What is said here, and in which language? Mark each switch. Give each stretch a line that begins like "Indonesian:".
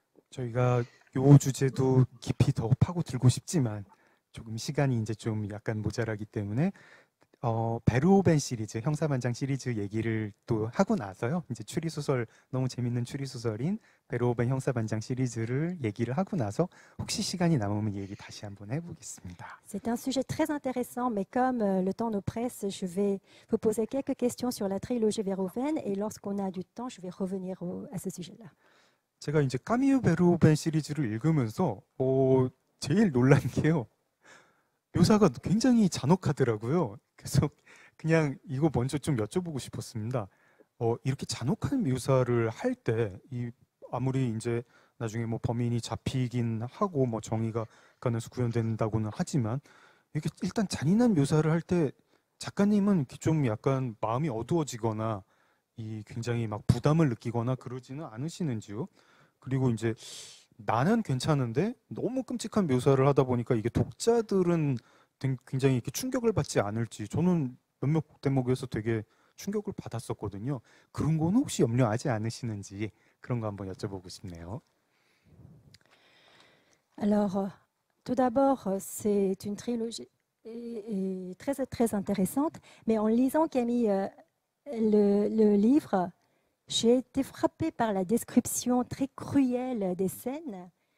Korean: 저희가 요 주제도 깊이 더 파고들고 싶지만 조금 시간이 이제 좀 약간 모자라기 때문에 베르오벤 시리즈, 형사반장 시리즈 얘기를 또 하고 나서요. 이제 추리소설, 너무 재밌는 추리소설인 베르오벤 형사반장 시리즈를 얘기를 하고 나서 혹시 시간이 남으면 얘기 다시 한번 해보겠습니다.
French: C'est un sujet très intéressant, mais comme le temps nous presse, je vais vous poser quelques questions sur la trilogie Verhoeven et lorsqu'on a du temps, je vais revenir à ce sujet-là.
Korean: 제가 이제 까미유 베르오벤 시리즈를 읽으면서 제일 놀란 게요. 묘사가 굉장히 잔혹하더라고요. 그래서 그냥 이거 먼저 좀 여쭤보고 싶었습니다. 이렇게 잔혹한 묘사를 할 때 아무리 이제 나중에 뭐 범인이 잡히긴 하고 뭐 정의가 가능해서 구현된다고는 하지만 이렇게 일단 잔인한 묘사를 할 때 작가님은 좀 약간 마음이 어두워지거나 굉장히 막 부담을 느끼거나 그러지는 않으시는지요? 그리고 이제 나는 괜찮은데 너무 끔찍한 묘사를 하다 보니까 이게 독자들은 굉장히 이렇게 충격을 받지 않을지 저는 몇몇 대목에서 되게 충격을 받았었거든요. 그런 건 혹시 염려하지 않으시는지 그런 거 한번 여쭤보고 싶네요.
French: Alors, tout d'abord, c'est une trilogie très, très intéressante, mais en lisant Camille, le livre, j'ai été frappée par la description très cruelle des scènes.